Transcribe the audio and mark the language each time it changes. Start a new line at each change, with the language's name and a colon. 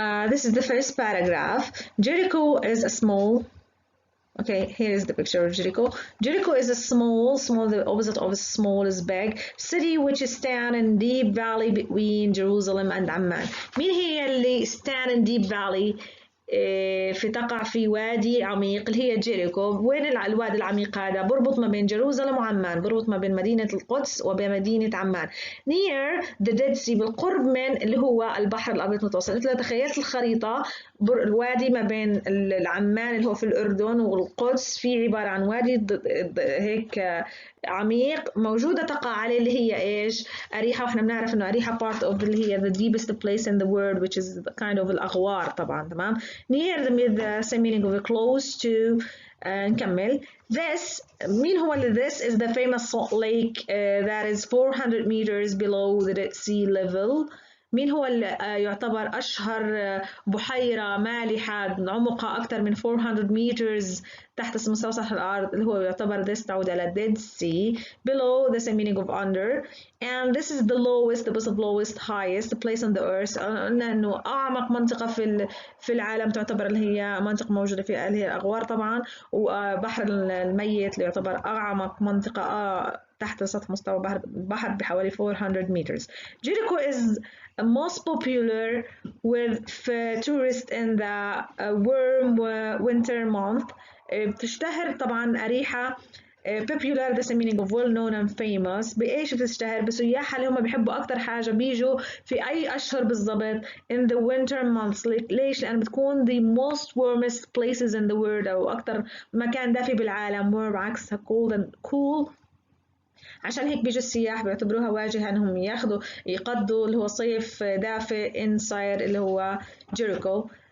English: This is the first paragraph. Jericho is a small. Okay, here is the picture of Jericho. Jericho is a small, the opposite of small is big, city which stands in deep valley between Jerusalem and Amman.
Arabic: مين هي اللي
English: stand in deep valley
Arabic: تقع في وادي عميق اللي هي جيريكو. وين الوادي العميق هذا؟ بربط ما بين جيروزالم وعمان، بربط ما بين مدينة القدس وبمدينة عمان.
English: near the Dead Sea،
Arabic: بالقرب من اللي هو البحر الأبيض المتوسط. مثل تخيلت الخريطة، الوادي ما بين عمان اللي هو في الأردن والقدس، في عبارة عن وادي هيك عميق موجودة تقع عليه اللي هي إيش؟ أريحة. وإحنا بنعرف إنه أريحة
English: part of
Arabic: اللي هي
English: the deepest place in the world which is kind of
Arabic: الأغوار طبعا. تمام.
English: near the same meaning of close to.
Arabic: نكمل.
English: This
Arabic: مين هو اللي
English: this is the famous salt lake that is 400 meters below the Dead Sea level.
Arabic: مين هو اللي يعتبر أشهر بحيرة مالحة عمقها أكثر من 400 meters تحت مستوى سطح الأرض، اللي هو يعتبر this تعود على Dead Sea.
English: below the same meaning of under. and this is the lowest, the most of lowest, highest place on the earth.
Arabic: قلنا إنه أعمق منطقة في العالم تعتبر اللي هي منطقة موجودة في اللي هي الأغوار طبعا، وبحر الميت اللي يعتبر أعمق منطقة تحت سطح مستوى البحر بحوالي 400 meters.
English: Jericho is most popular with tourists in the warm winter month.
Arabic: بتشتهر طبعا أريحة
English: popular the same meaning of well known and famous.
Arabic: بإيش بتشتهر؟ بسياحها اللي هم بيحبوا أكتر حاجة بيجوا في أي أشهر بالضبط
English: in the winter months.
Arabic: ليش؟ لأن بتكون
English: the most warmest places in the world،
Arabic: أو أكتر مكان دافي بالعالم.
English: warm
Arabic: عكسها
English: cold and cool.
Arabic: عشان هيك بيجوا السياح بيعتبروها واجهة انهم يقضوا اللي هو صيف دافئ inside اللي هو Jericho.